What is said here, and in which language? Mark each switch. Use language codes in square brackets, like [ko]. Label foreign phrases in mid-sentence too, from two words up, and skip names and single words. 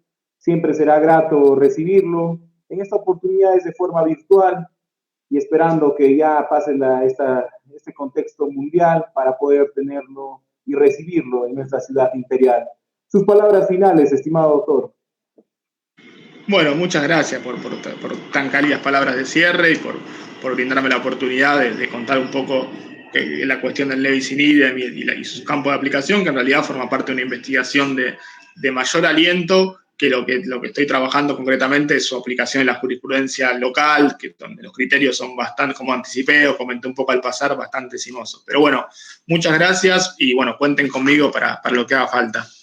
[es] Siempre será grato recibirlo. En esta oportunidad es de forma virtual y esperando que ya pase este contexto mundial para poder tenerlo y recibirlo en nuestra ciudad imperial. Sus palabras finales, estimado doctor. Bueno, muchas gracias por tan cálidas palabras de cierre y por brindarme la oportunidad de contar un poco la cuestión del [la] levis in idem [es] y su campo de aplicación, que en realidad forma parte de una investigación de mayor aliento, que lo que estoy trabajando concretamente es su aplicación en la jurisprudencia local, donde los criterios son bastante, como anticipé o comenté un poco al pasar, bastante sinuosos. Pero bueno, muchas gracias y bueno, cuenten conmigo para lo que haga falta.